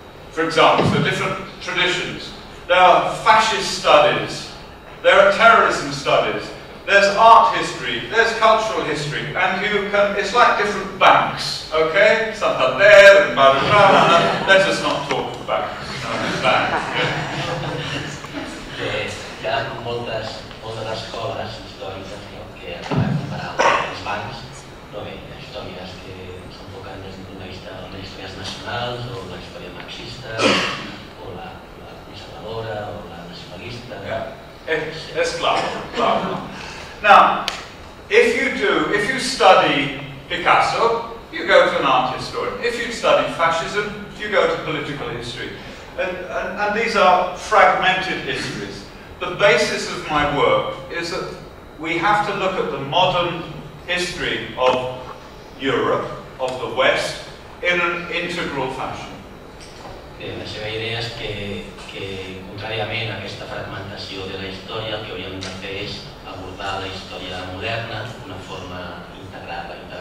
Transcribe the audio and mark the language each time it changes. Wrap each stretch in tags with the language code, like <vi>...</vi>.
<en>For example, so different traditions. There are fascist studies, there are terrorism studies, there's art history, there's cultural history, and you can, it's like different banks, okay? Santander and Barcelona, let us not talk of banks. Banks.</en> <ca>Hi ha moltes escoles històriques que han comparat els bancs, però bé, hi ha històries que s'enfoquen des d'un punt de vista de les històries nacionals, o la història marxista, o la conservadora, o la nacionalista.</ca> <en>It's claro. Now, if you study Picasso, you go to an art historian. If you study fascism, you go to political history. And these are fragmented histories. The basis of my work is that we have to look at the modern history of Europe, of the West, in an integral fashion.</en> <ca>La seva idea és que contràriament a aquesta fragmentació de la història, el que hauríem de fer és abordar la història moderna d'una forma integrada.</ca>